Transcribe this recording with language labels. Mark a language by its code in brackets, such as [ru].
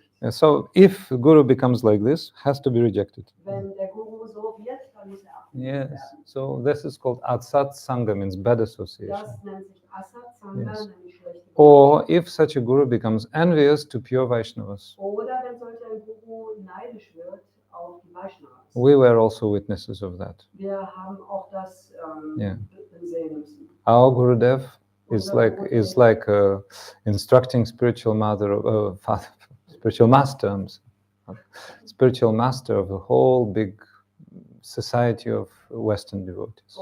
[en] So if Guru becomes like this, has to be rejected. [de] Wenn der Guru so wird, dann muss abgelehnt werden. [en] So this is called Atsat Sangha, means bad association. [de] Das nennt sich Asat Sangha, [en] Yes. [de] nämlich schlechte [en] Or if such a Guru becomes envious to pure Vaishnavas. [de] Oder wenn solch ein Guru neidisch wird auf die Vaishnavas. [en] We were also witnesses of that. [de] Wir haben auch das [en] Yeah. [de] sehen müssen. [en] Our Gurudev is like instructing spiritual mother, father, spiritual master, spiritual master of the whole big society of Western devotees.